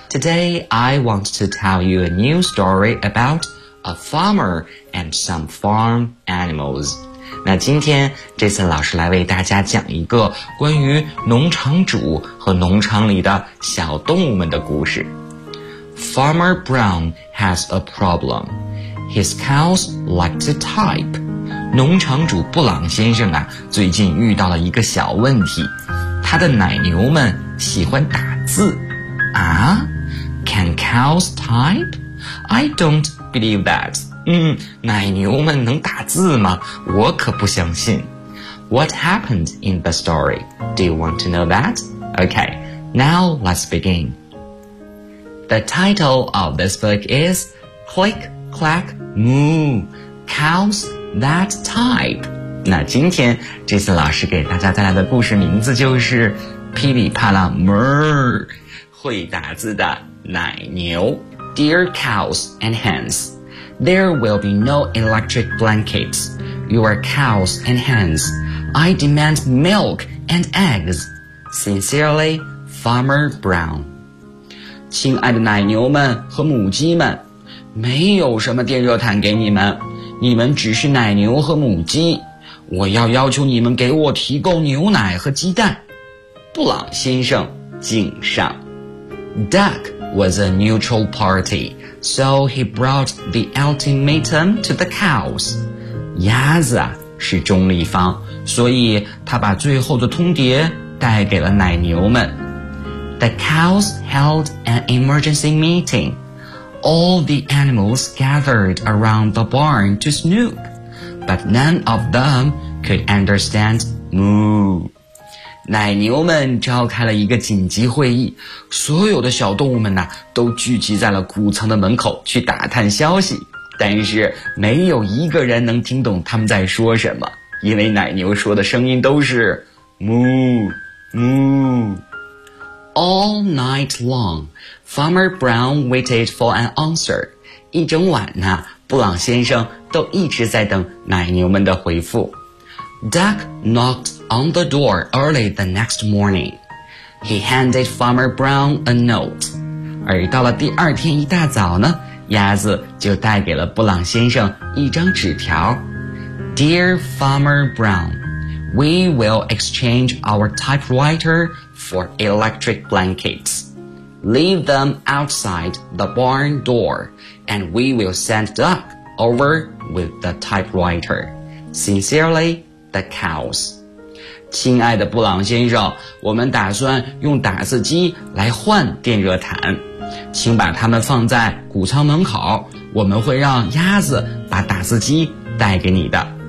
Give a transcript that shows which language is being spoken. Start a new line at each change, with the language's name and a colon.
English: Today I want to tell you a new story about a farmer and some farm animals。
Chinese: 那今天这次老师来为大家讲一个关于农场主和农场里的小动物们的故事。
English: Farmer Brown has a problem. His cows like to type.
Chinese: 农场主布朗先生啊，最近遇到了一个小问题，他的奶牛们喜欢打字。
English: 啊 ？Can cows type? I don't believe that.
Chinese: 奶牛们能打字吗？我可不相信。
English: What happened in the story? Do you want to know that? Okay, now let's begin. The title of this book is Click, Clack, Moo, Cows That Type.
Chinese: 那今天这次老师给大家带来的故事名字就是噼里啪啦 Murr, 会打字的奶牛。
English: Dear Cows and Hens,There will be no electric blankets. You are cows and hens. I demand milk and eggs. Sincerely, Farmer Brown.
Chinese: 亲爱的奶牛们和母鸡们，没有什么电热毯给你们，你们只是奶牛和母鸡，我要要求你们给我提供牛奶和鸡蛋。布朗先生敬上。
English: Duck was a neutral party, so he brought the ultimatum to the cows.
Chinese: 鸭子是中立方，所以他把最后的通牒带给了奶牛们。
English: The cows held an emergency meeting. All the animals gathered around the barn to snoop, but none of them could understand moo.
Chinese: 奶牛们召开了一个紧急会议，所有的小动物们呢，都聚集在了谷仓的门口去打探消息，但是没有一个人能听懂他们在说什么，因为奶牛说的声音都是 moo, moo.
English: All night long, Farmer Brown waited for an answer.
Chinese: 一整晚呢，布朗先生都一直在等奶牛们的回复。
English: Duck knocked on the door early the next morning. He handed Farmer Brown a note.
Chinese: 而到了第二天一大早呢，鸭子就带给了布朗先生一张纸条。
English: Dear Farmer Brown, we will exchange our typewriter. For electric blankets. Leave them outside the barn door, and we will send Duck over with the typewriter. Sincerely, the cows.
Chinese: 亲爱的布朗先生，我们打算用打字机来换电热毯。请把它们放在谷仓门口，我们会让鸭子把打字机带给你的。